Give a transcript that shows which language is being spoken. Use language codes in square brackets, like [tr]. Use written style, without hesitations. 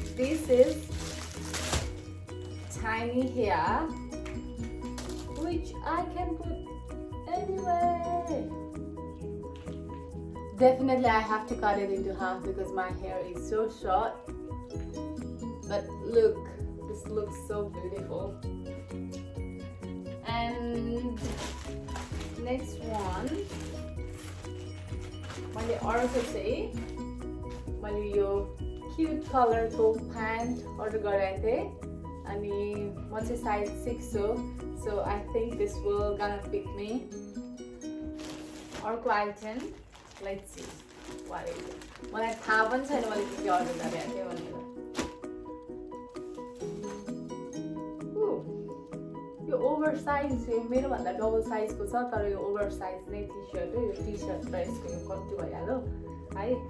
[en] This is tiny hair, which I can put anywhere. Definitely I have to cut it into half because my hair is so short. But look, this looks so beautiful. And next one, [ne] मैले अर्को चाहिँ मैले यो cute कलरको pant order गरेको थिएँ अनि म चाहिँ साइज 6 हो. [en] So I think this will gonna fit me. [ne] अर्को item, [en] let's see what is it. [ne] मलाई थाहा पनि छैन मैले के अर्डर गरेको थिएँ भनेर. यो ओभरसाइज मेरो भन्दा डबल साइजको छ तर यो ओभरसाइज नै टी-शर्ट हो. यो टी-शर्ट र यसको यो कट्टु भइहाल्यो है.